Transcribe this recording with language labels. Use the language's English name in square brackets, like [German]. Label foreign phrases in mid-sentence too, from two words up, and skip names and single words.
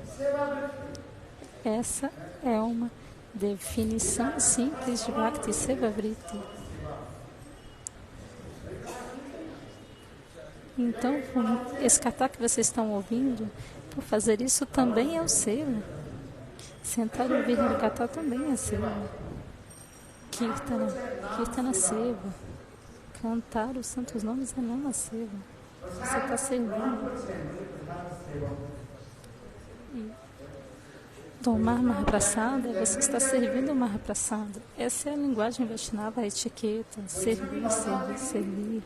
[Portuguese] Essa é uma definição simples de Bhakti Seva Vritti. Então, esse kata que vocês estão ouvindo, por fazer isso também é o seva. Sentar e ouvir Harikata também é seva. Kirtana seva. Cantar os santos nomes é não a seva. Você está servindo. E tomar Mahaprasada, você está servindo Mahaprasada. Essa é a linguagem Vaishnava, a etiqueta. Servir, servir, servir.